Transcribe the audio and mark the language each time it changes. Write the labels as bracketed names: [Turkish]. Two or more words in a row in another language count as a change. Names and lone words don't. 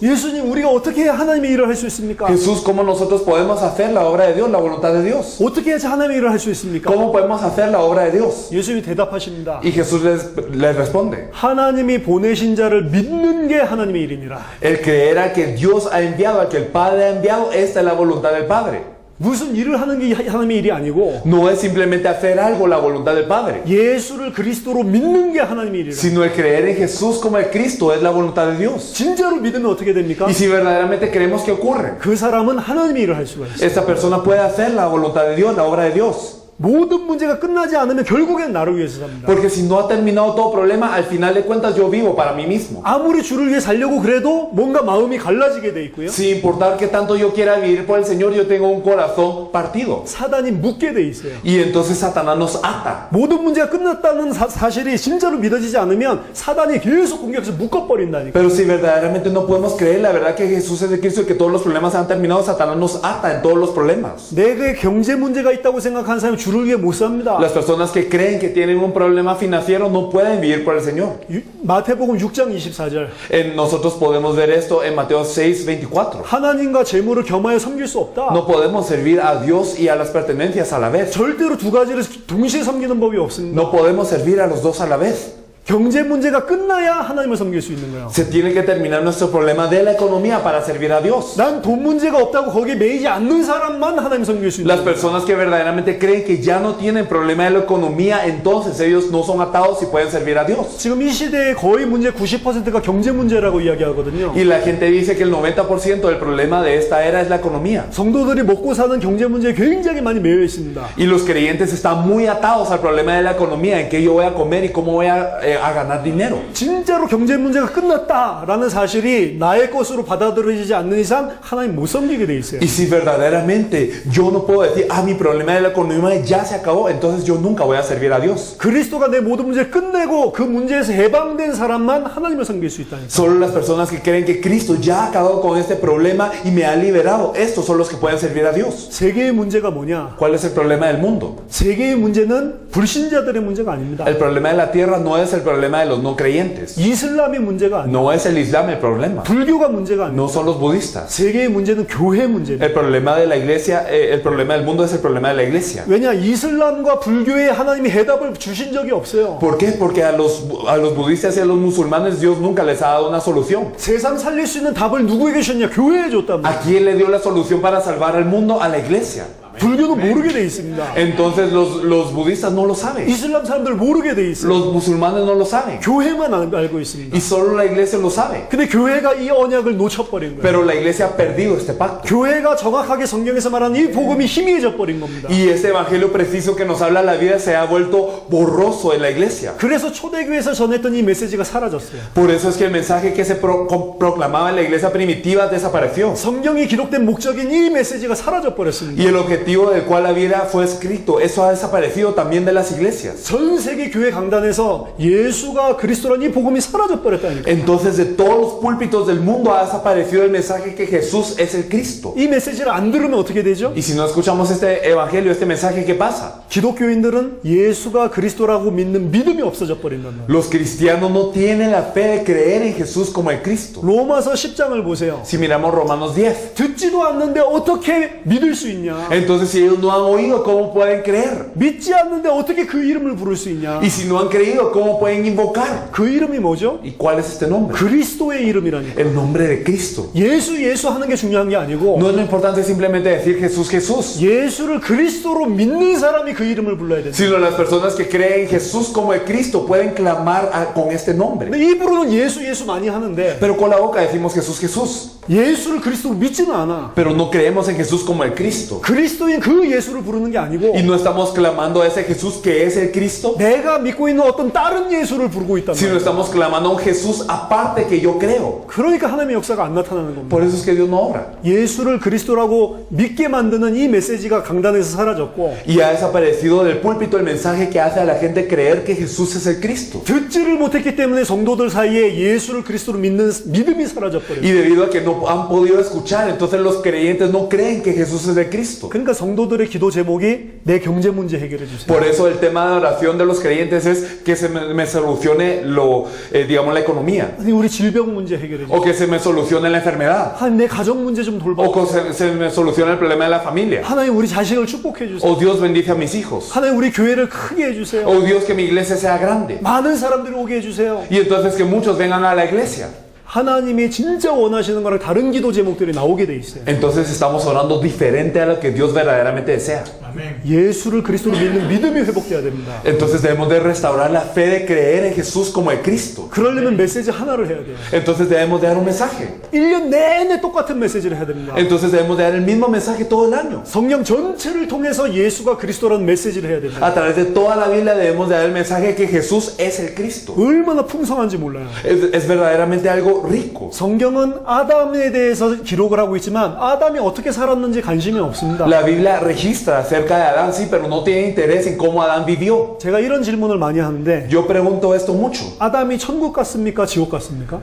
[Korean] 예수님, 우리가 어떻게 해야 하나님의 일을 할 수 있습니까? [Spanish] Jesús, ¿cómo nosotros podemos hacer la obra de Dios, la voluntad de Dios? [Korean] 어떻게 해야지 하나님의 일을 할 수 있습니까? [Spanish] ¿Cómo podemos hacer la obra de Dios? [Korean] 예수님이 대답하십니다. [Spanish] Y Jesús les responde, [Korean] 하나님이 보내신 자를 믿는 게 하나님의 일이니라. [Spanish] el creer a que Dios ha enviado, a que el Padre ha enviado, esta es la voluntad del Padre. [Korean] 무슨 일을 하는 게 하나님의 일이 아니고 [Spanish] No es simplemente hacer algo la voluntad del Padre, [Korean] 예수를 그리스도로 믿는 게 하나님의 일이라. [Spanish] sino el creer en Jesús como el Cristo es la voluntad de Dios. [Korean] 진짜로 믿으면 어떻게 됩니까? [Spanish] Y si verdaderamente creemos que ocurre, [Korean] 그 사람은 하나님의 일을 할 수가 있어요. [Spanish] esta persona puede hacer la voluntad de Dios, la obra de Dios. [Korean] 모든 문제가 끝나지 않으면 결국엔 나를 위해서 삽니다. [Spanish] Porque si no ha terminado todo problema, al final de cuentas yo vivo para mí mismo. [Korean] 아무리 주를 위해 살려고 그래도 뭔가 마음이 갈라지게 돼 있고요. [Spanish] Sin importar que tanto yo quiera vivir por el Señor, yo tengo un corazón partido. [Korean] 사단이 묶게 돼 있어요. [Spanish] Y entonces Satanás nos ata. [Korean] 모든 문제가 끝났다는 사실이 진짜로 믿어지지 않으면 사단이 계속 공격해서 묶어버린다니까. [Spanish] Pero si verdaderamente no podemos creer la verdad que Jesús es el Cristo y que todos los problemas han terminado, Satanás nos ata en todos los problemas. [Korean] 내게 경제 문제가 있다고 생각하는 사람이 주를 위해 못 삽니다. [Spanish] Las personas que creen que tienen un problema financiero no pueden vivir por el Señor. [Korean] 마태복음 6장 24절. [Spanish] Nosotros podemos ver esto en Mateo 6, 24. [Korean] 하나님과 재물을 겸하여 섬길 수 없다. [Spanish] No podemos servir a Dios y a las pertenencias a la vez. [Korean] 절대로 두 가지를 동시에 섬기는 법이 없습니다. [Spanish] No podemos servir a los dos a la vez. [Korean] 경제 문제가 끝나야 하나님을 섬길 수 있는 거예요. [Spanish] Se tiene que terminar nuestro problema de la economía para servir a Dios. [Korean] 난 돈 문제가 없다고 거기에 매이지 않는 사람만 하나님 섬길 수 있는 [Spanish] Las [Korean] 거예요. [Spanish] personas que verdaderamente creen que ya no tienen problema de la economía, entonces ellos no son atados y pueden servir a Dios. [Korean] 지금 이 시대의 거의 문제 90%가 경제 문제라고 이야기하거든요. [Spanish] Y la gente dice que el 90% del problema de esta era es la economía. [Korean] 성도들이 먹고 사는 경제 문제에 굉장히 많이 매여 있습니다. [Spanish] Y los creyentes están muy atados al problema de la economía, en qué yo voy a comer y cómo voy a ganar dinero. [Korean] 진짜로 경제 문제가 끝났다라는 사실이 나의 것으로 받아들여지지 않는 이상 하나님 못 섬기게 돼 있어요. [Spanish] Y si verdaderamente yo no puedo decir, mi problema de la economía ya se acabó, entonces yo nunca voy a servir a Dios. [Korean] 그리스도가 내 모든 문제를 끝내고 그 문제에서 해방된 사람만 하나님을 섬길 수 있다니까. [Spanish] Solo las personas que creen que Cristo ya ha acabado con este problema y me ha liberado, estos son los que pueden servir a Dios. [Korean] 세계의 문제가 뭐냐? [Spanish] ¿Cuál es el problema del mundo? [Korean] 세계의 문제는 불신자들의 문제가 아닙니다. [Spanish] El problema de la tierra no es el problema de los no creyentes. [Korean] 이슬람의 문제가 아니에요. [Spanish] No es el Islam el problema. [Korean] 불교가 문제가 아니에요. [Spanish] No son los budistas. [Korean] 세계의 문제는 교회 문제입니다. [Spanish] El problema de la iglesia, el problema del mundo es el problema de la iglesia. [Korean] 왜냐? 이슬람과 불교에 하나님이 해답을 주신 적이 없어요. [Spanish] ¿Por qué? Porque a los budistas y a los musulmanes Dios nunca les ha dado una solución. [Korean] 세상 살릴 수 있는 답을 누구에게 주셨냐? 교회에 줬단 말이에요. [Spanish] ¿A quién le dio la solución para salvar al mundo? A la iglesia. [Korean] 불교는 모르게 돼 있습니다. [Spanish] Entonces los budistas no lo saben. [Korean] 이슬람 사람들 모르게 돼 있어요. [Spanish] Los musulmanes no lo saben. [Korean] 교회만 알고 있습니다. [Spanish] Y solo la iglesia lo sabe. [Korean] 근데 교회가 이 언약을 놓쳐버린 거예요. [Spanish] Pero la iglesia ha perdido este pacto. [Korean] 교회가 정확하게 성경에서 말하는 이 복음이 희미해져 버린 겁니다. [Spanish] Y este evangelio preciso que nos habla la vida se ha vuelto borroso en la iglesia. [Korean] 그래서 초대교회에서 전했던 이 메시지가 사라졌어요. [Spanish] Por eso es que el mensaje que se proclamaba en la iglesia primitiva desapareció. [Korean] 성경이 기록된 목적인 이 메시지가 사라져 버렸습니다. [Spanish] Y el objetivo del cual la vida fue escrito, eso ha desaparecido también de las iglesias. [Korean] 전 세계 교회 강단에서 예수가 그리스도라는 이 복음이 사라져 버렸다니까. [Spanish] Entonces de todos los púlpitos del mundo ha desaparecido el mensaje que Jesús es el Cristo. [Korean] 이 메시지를 안 들으면 어떻게 되죠? [Spanish] Y si no escuchamos este evangelio, este mensaje, ¿qué pasa? [Korean] 기독교인들은 예수가 그리스도라고 믿는 믿음이 없어져 버린단 말이에요. [Spanish] Los cristianos no tienen la fe de creer en Jesús como el Cristo. [Korean] 로마서 10장을 보세요. [Spanish] Si miramos Romanos 10, [Korean] 듣지도 않는데 어떻게 믿을 수 있냐? [Spanish] entonces si ellos no han oído, ¿cómo pueden creer? [Korean] 믿지 않는데 어떻게 그 이름을 부를 수 있냐? [Spanish] Y si no han creído, ¿cómo pueden invocar? [Korean] 그 이름이 뭐죠? [Spanish] ¿Y cuál es este nombre? [Korean] 그리스도의 이름이라니까. [Spanish] El nombre de Cristo. [Korean] 예수 하는 게 중요한 게 아니고 [Spanish] No es lo importante simplemente decir Jesús, Jesús, [Korean] 예수를 그리스도로 믿는 사람이 그 이름을 불러야 된다. [Spanish] sino las personas que creen en Jesús como el Cristo pueden clamar con este nombre. [Korean] 근데 입으로는 예수 많이 하는데 [Spanish] Pero con la boca decimos Jesús, Jesús, [Korean] 예수를 그리스도로 믿지는 않아. [Spanish] pero no creemos en Jesús como el Cristo. [Korean] 그리스도인 그 예수를 부르는 게 아니고 [Spanish] Y no estamos clamando a ese Jesús que es el Cristo, [Korean] 내가 믿고 있는 어떤 다른 예수를 부르고 있단 [Spanish] sino [Korean] 말이야. [Spanish] estamos clamando a un Jesús aparte que yo creo. [Korean] 그러니까 하나님의 역사가 안 나타나는 겁니다. [Spanish] Por eso es que Dios no obra. [Korean] 예수를 그리스도라고 믿게 만드는 이 메시지가 강단에서 사라졌고 [Spanish] Y ha desaparecido del púlpito el mensaje que hace a la gente creer que Jesús es el Cristo. [Korean] 듣지를 못했기 때문에 성도들 사이에 예수를 그리스도로 믿는 믿음이 사라져버려요. [Spanish] Y debido a que no han podido escuchar, entonces los creyentes no creen que Jesús es el Cristo. [Korean] 그러니까 성도들의 기도 제목이 내 경제 문제 해결해 주세요. [Spanish] Por eso el tema de oración de los creyentes es que se me solucione digamos, la economía. [Korean] 하나님 우리 질병 문제 해결해 주세요. [Spanish] O que se me solucione la enfermedad. [Korean] 하나님 내 가정 문제 좀 돌봐. [Spanish] O que se me solucione el problema de la familia. [Korean] 하나님 우리 자식을 축복해 주세요. [Spanish] O Dios bendice a mis hijos. [Korean] 하나님 우리 교회를 크게 해 주세요. [Spanish] O Dios que mi iglesia sea grande. [Korean] 많은 사람들이 오게 해 주세요. [Spanish] Y entonces que muchos vengan a la iglesia. [Korean] 하나님이 진짜 원하시는 거랑 다른 기도 제목들이 나오게 돼 있어요. [Spanish] Entonces estamos orando diferente a lo que Dios verdaderamente desea. Amén. [Korean] 예수를 그리스도로 믿는 믿음이 회복돼야 됩니다. [Spanish] Entonces debemos de restaurar la fe de creer en Jesús como el Cristo. [Korean] 그러려면 메시지 하나를 해야 돼요. [Spanish] Entonces debemos de dar un mensaje. [Korean] 1년 내내 똑같은 메시지를 해야 됩니다. [Spanish] Entonces debemos de dar el mismo mensaje todo el año. [Korean] 성경 전체를 통해서 예수가 그리스도라는 메시지를 해야 됩니다. [Spanish] A través de toda la Biblia debemos de dar el mensaje que Jesús es el Cristo. [Korean] 얼마나 풍성한지 몰라요. [Spanish] Es verdaderamente algo rico. [Korean] 성경은 아담에 대해서 기록을 하고 있지만 아담이 어떻게 살았는지 관심이 없습니다. [Spanish] La Biblia registra acerca de Adán, sí, pero no tiene interés en cómo Adán vivió. [Korean] 제가 이런 질문을 많이 하는데 [Spanish] Yo pregunto esto mucho. [Korean] 아담이 천국 갔습니까? 지옥 갔습니까?